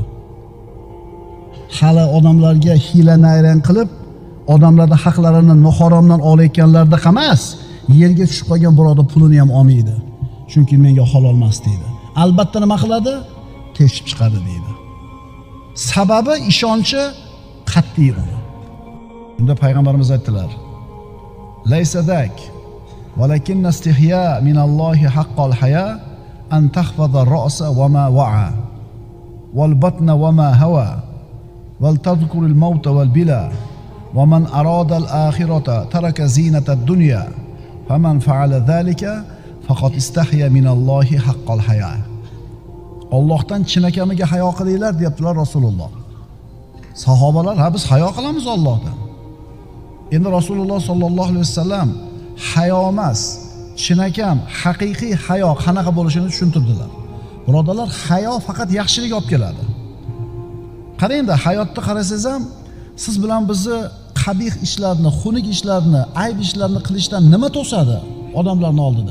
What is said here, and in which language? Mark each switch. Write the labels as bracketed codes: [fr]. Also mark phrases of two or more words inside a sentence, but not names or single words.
[uz] Hali odamlarga hiyla-nayrang qilib, odamlarning haqlarini noharomdan olayotganlarda emas, yerga tushib qolgan birodar pulini ham olmaydi. Chunki menga halol emas deydi. Albatta nima qiladi? Teshib chiqadi deydi. Sababi ishonchi qat'iy uni. Unda payg'ambarimiz aytdilar: [ar] "ليس ذاك ولكن الاستحياء من الله حق الحياء أن تحفظ الرأس وما وعى والبطن وما حوى ولتذكر الموت والبلى ومن أراد الآخرة ترك زينة الدنيا فمن فعل ذلك فقد استحيا من الله حق الحياء." [uz] Allohdan chinakamiga hayo qilinglar deyaptilar Rasululloh. Sahobalar, ha biz hayo qilamiz Allohdan. Endi Rasululloh [ar] صلى الله عليه وسلم [uz] hayo emas, chinakam haqiqiy hayo qanaqa bo'lishini tushuntirdilar. Birodarlar, hayo faqat yaxshilik olib keladi. Qarangda, hayotda qarasangiz ham siz bilan bizni qabih ishlarni, xunuk ishlarni, ayb ishlarni qilishdan nima to'sadi odamlarning oldida?